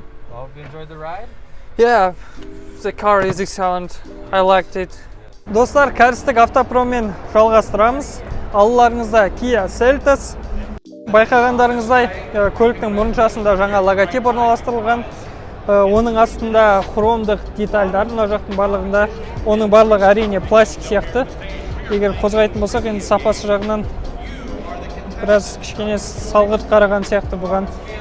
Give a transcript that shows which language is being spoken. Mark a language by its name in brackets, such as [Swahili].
[English] Well, hope you enjoyed the ride. Yeah, the car is excellent. I liked it. [Kazakh] Достар, кәрістік автопроммен жалғастырамыз. Алларыңызда Kia Seltos. Байқағандарыңыздай, көліктің мұрыншасында жаңа логотип орналастырылған. Оның астында хромдық детальдар, мына жақтың барлығында. Оның барлығы әрине пластик сияқты. Егер қозғайтын болсақ, енді сапасы жағынан біраз кішкене салғырт қараған сияқты бұған.